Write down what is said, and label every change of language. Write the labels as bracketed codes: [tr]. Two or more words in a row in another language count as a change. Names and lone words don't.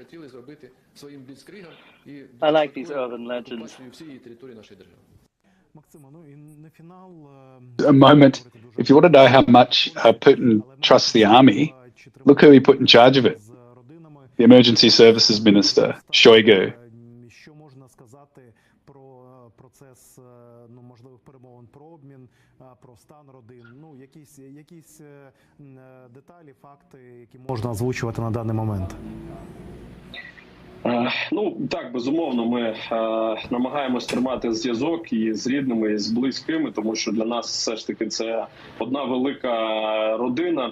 [en] I like these urban legends. A moment. If you want to know how much Putin trusts the army, look who he put in charge of it. The Emergency Services Minister, Shoigu. [uk] Можна озвучувати на даний момент. Ну, так, безумовно, ми намагаємось тримати зв'язок і з рідними, і з близькими, тому що для нас все ж таки це одна велика родина.